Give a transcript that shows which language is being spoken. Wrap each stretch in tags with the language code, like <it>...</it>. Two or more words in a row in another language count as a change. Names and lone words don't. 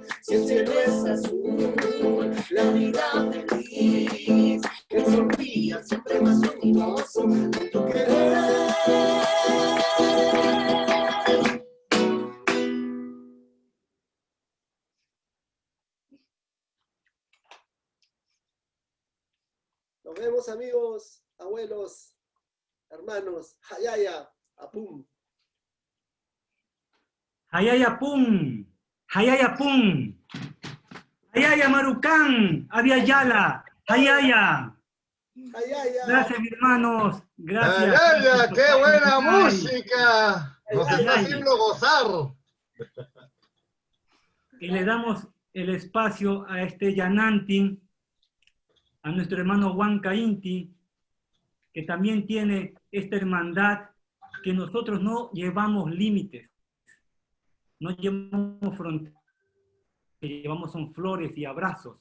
<es>Si el cielo es azul, la vida feliz, el sol brilla siempre más luminoso con tu querer. Nos vemos, amigos, abuelos, hermanos. Hayaya, apum. Hayaya pum, hayaya pum, hayaya marucán, aviayala, hayaya. Hayaya. Gracias, mis hermanos, gracias. ¡Ayaya! ¡Qué buena Ay. música! Nos está haciendo gozar. Y le damos el espacio a este Yanantin, a nuestro hermano Huanca Inti, que también tiene esta hermandad, que nosotros no llevamos límites, no llevamos fronteras, que llevamos son flores y abrazos.</es>